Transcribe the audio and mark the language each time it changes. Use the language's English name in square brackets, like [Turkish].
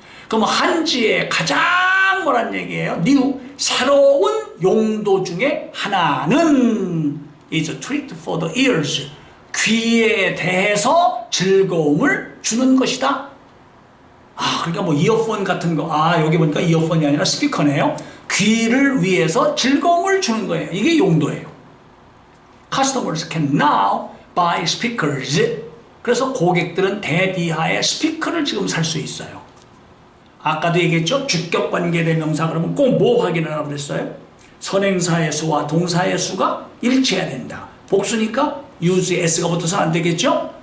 [Korean] 그럼 한지의 가장 뭐란 얘기예요? new, 새로운 용도 중에 하나는 [English] is treat for the ears, [Korean] 귀에 대해서 즐거움을 주는 것이다. 그러니까 뭐 이어폰 같은 거, 여기 보니까 이어폰이 아니라 스피커네요. 귀를 위해서 즐거움을 주는 거예요. 이게 용도예요. [English] Customers can now buy speakers. [Korean] 그래서 고객들은 대디하에 스피커를 지금 살 수 있어요. 아까도 얘기했죠? 주격관계대명사 그러면 꼭 뭐 확인하라고 그랬어요? 선행사의 수와 동사의 수가 일치해야 된다. 복수니까 use s가 붙어서 안 되겠죠?